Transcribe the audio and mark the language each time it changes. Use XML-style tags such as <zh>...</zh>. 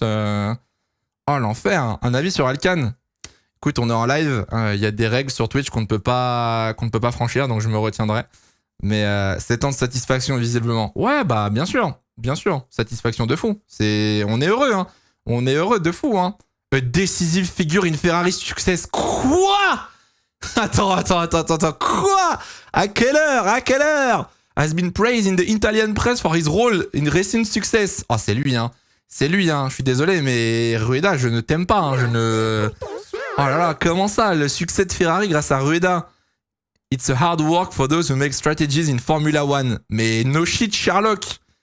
<fr>Oh, l'enfer. Un avis sur Alcan. Écoute, on est en live. Il y a des règles sur Twitch qu'on ne peut pas franchir, donc je me retiendrai. Mais 7 ans de satisfaction, visiblement. Ouais, bah, bien sûr. Bien sûr. Satisfaction de fou. On est heureux, hein. On est heureux de fou, hein.</fr> <en>A decisive figure in Ferrari success.</en> <fr>Quoi? Attends. Quoi? À quelle heure?</fr> <en>Has been praised in the Italian press for his role in recent success.</en> <fr>Oh, c'est lui, hein. Je suis désolé, mais Rueda, je ne t'aime pas, hein. Oh là là, comment ça? Le succès de Ferrari grâce à Rueda.</fr> <en>It's a hard work for those who make strategies in Formula One.</en> <fr>Mais</fr> <en>no shit, Sherlock.</en>